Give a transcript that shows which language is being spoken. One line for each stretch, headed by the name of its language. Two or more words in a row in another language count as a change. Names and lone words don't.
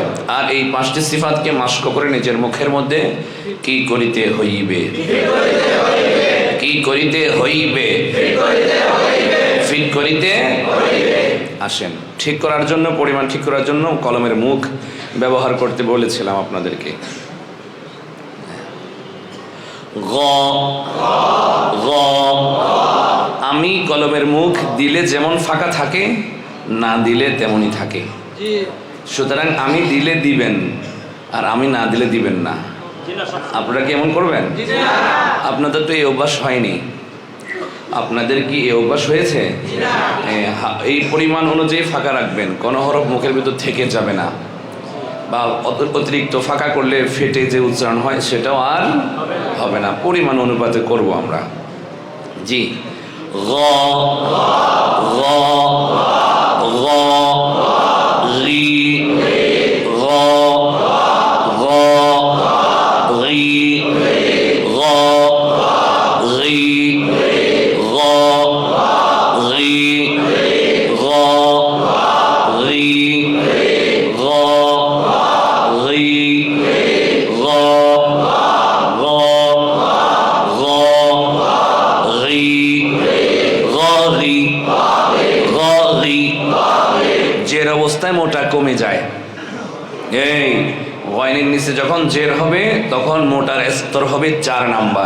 Bangla: আর এই 5টি সিফাতকে মাস্ক করে নিজের মুখের মধ্যে কি করিতে হইবে? কি করিতে হইবে? ফিট করিতে আসেন। ঠিক করার জন্য, পরিমাণ ঠিক করার জন্য কলমের মুখ ব্যবহার করতে বলেছিলাম আপনাদেরকে। গ গ আমি কলমের মুখ দিলে যেমন ফাঁকা থাকে, না দিলে তেমনই থাকে। সুতরাং আমি দিলে দিবেন, আর আমি না দিলে দিবেন না। আপনারা কি এমন করবেন? আপনাদের তো এই অভ্যাস হয়নি। আপনাদের কি এই অভ্যাস হয়েছে? এই পরিমাণ অনুযায়ী ফাঁকা রাখবেন, কোনো হরফ মুখের ভিতর থেকে যাবে না, বা অতিরিক্ত ফাঁকা করলে ফেটে যে উচ্চারণ হয় সেটাও আর হবে না। পরিমাণ অনুপাতে করব আমরা। জি, গ গ গ রি গ গ রি গ রি গ রি গ রি গ জের অবস্থায় মোটা কমে যায়। এই গয়নের নিচে যখন জের হবে তখন মোটার স্তর হবে 4 নাম্বার।